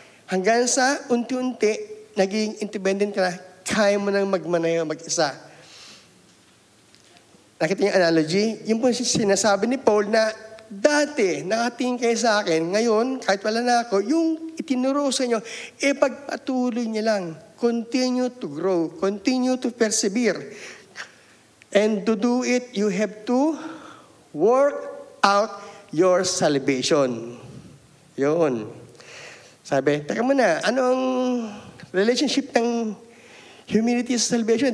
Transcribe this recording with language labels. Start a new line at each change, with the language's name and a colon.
Filipino: Hanggang sa unti-unti, naging independent ka na, kaya mo nang magmanayo mag-isa. Nakita niyo yung analogy? Yung po sinasabi ni Paul na dati, nakatingin kayo sa akin, ngayon, kahit wala na ako, yung itinuro sa inyo, pagpatuloy niyo lang.
English: Continue to grow. Continue to persevere. And to do it, you have to work out your salvation.
Filipino: Yun. Sabi, teka muna, ano ang relationship ng humility sa salvation?